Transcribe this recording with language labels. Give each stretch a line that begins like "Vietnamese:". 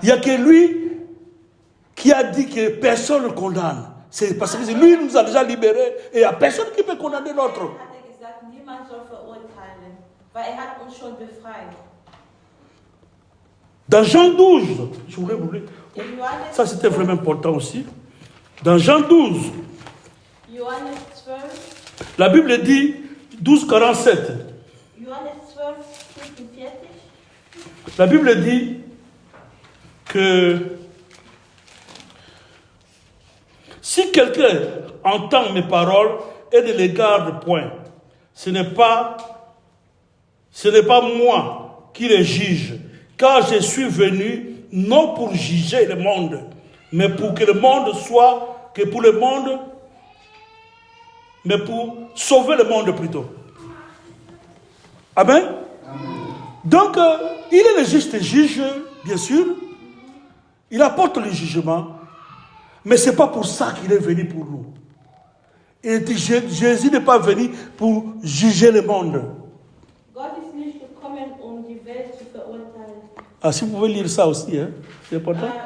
French: Il n'y a que lui qui a dit que personne ne condamne. C'est parce que lui nous a déjà libérés et il n'y a personne qui peut condamner l'autre.
German: Hat gesagt, niemand soll verurteilen, weil hat uns schon befreit.
French: Dans Jean 12, je voulais vous lire. Ça c'était vraiment important aussi. Dans Jean 12,
German: Johannes 12,
French: la Bible dit 12,47.
German: Johannes 12, 45.
French: La Bible dit que si quelqu'un entend mes paroles et ne les garde point, ce n'est pas moi qui les juge, car je suis venu non pour juger le monde, mais pour que le monde soit, que pour le monde, mais pour sauver le monde plutôt. Amen. Donc, il est le juste juge, bien sûr. Il apporte le jugement. Mais ce n'est pas pour ça qu'il est venu pour nous. Jésus n'est pas venu pour juger le monde.
German: Gott ist nicht gekommen, die Welt zu verurteilen.
French: Ah, si vous pouvez lire ça aussi, hein, c'est important.